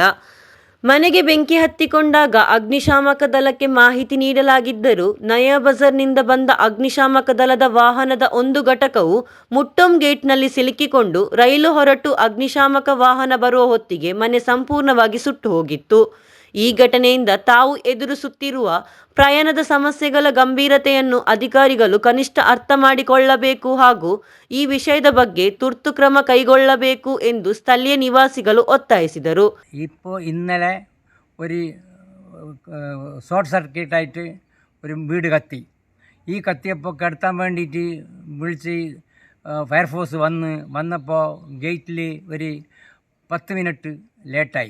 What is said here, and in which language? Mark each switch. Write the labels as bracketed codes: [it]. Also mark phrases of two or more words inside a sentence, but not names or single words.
[kn] ಮನೆಗೆ ಬೆಂಕಿ ಹತ್ತಿಕೊಂಡಾಗ ಅಗ್ನಿಶಾಮಕ ದಳಕ್ಕೆ ಮಾಹಿತಿ ನೀಡಲಾಗಿದ್ದರೂ ನಯಾ ಬಜಾರ್ನಿಂದ ಬಂದ ಅಗ್ನಿಶಾಮಕ ದಳದ ವಾಹನದ ಒಂದು ಘಟಕವು ಮುಟ್ಟೋಮ್ ಗೇಟ್ನಲ್ಲಿ ಸಿಲುಕಿಕೊಂಡು ರೈಲು ಹೊರಟು ಅಗ್ನಿಶಾಮಕ ವಾಹನ ಬರುವ ಹೊತ್ತಿಗೆ ಮನೆ ಸಂಪೂರ್ಣವಾಗಿ ಸುಟ್ಟು ಹೋಗಿತ್ತು. ಈ ಘಟನೆಯಿಂದ ತಾವು ಎದುರಿಸುತ್ತಿರುವ ಪ್ರಯಾಣದ ಸಮಸ್ಯೆಗಳ ಗಂಭೀರತೆಯನ್ನು ಅಧಿಕಾರಿಗಳು ಕನಿಷ್ಠ ಅರ್ಥ ಮಾಡಿಕೊಳ್ಳಬೇಕು ಹಾಗೂ ಈ ವಿಷಯದ ಬಗ್ಗೆ ತುರ್ತು ಕ್ರಮ കൈಗೊಳ್ಳಬೇಕು ಎಂದು ಸ್ಥಳೀಯ ನಿವಾಸಿಗಳು ഒത്തായിಸಿದರು. [ml] ഇപ്പോൾ ഇന്നലെ ഒരു ഷോർട്ട് സർക്യൂട്ടായിട്ട് ഒരു വീട് കത്തി. ഈ കത്തിയപ്പോൾ കെടുത്താൻ വേണ്ടിയിട്ട് വിളിച്ച് ഫയർഫോഴ്സ് വന്നപ്പോൾ ഗേറ്റിൽ ഒരു 10 മിനിറ്റ് ലേറ്റായി.